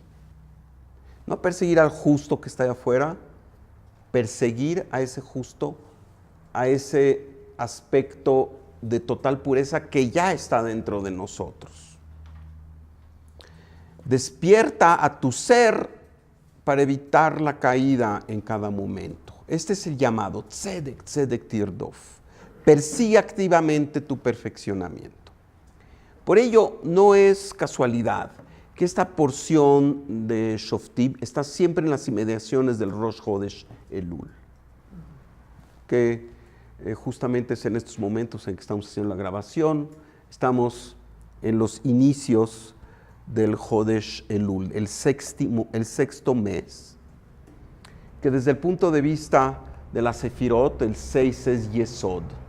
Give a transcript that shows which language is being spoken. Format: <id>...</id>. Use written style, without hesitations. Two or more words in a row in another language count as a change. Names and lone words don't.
<es>No a perseguir al justo que está allá afuera, perseguir a ese justo, a ese aspecto de total pureza que ya está dentro de nosotros. Despierta a tu ser para evitar la caída en cada momento. Este es el llamado,</es> <he>צדק צדק תרדוף.</he> <es>Persigue activamente tu perfeccionamiento. Por ello, no es casualidad que esta porción de Shoftim está siempre en las inmediaciones del Rosh Chodesh Elul, que justamente es en estos momentos en que estamos haciendo la grabación, estamos en los inicios del Chodesh Elul, el sexto mes, que desde el punto de vista de la Sefirot, el 6 es Yesod.</es>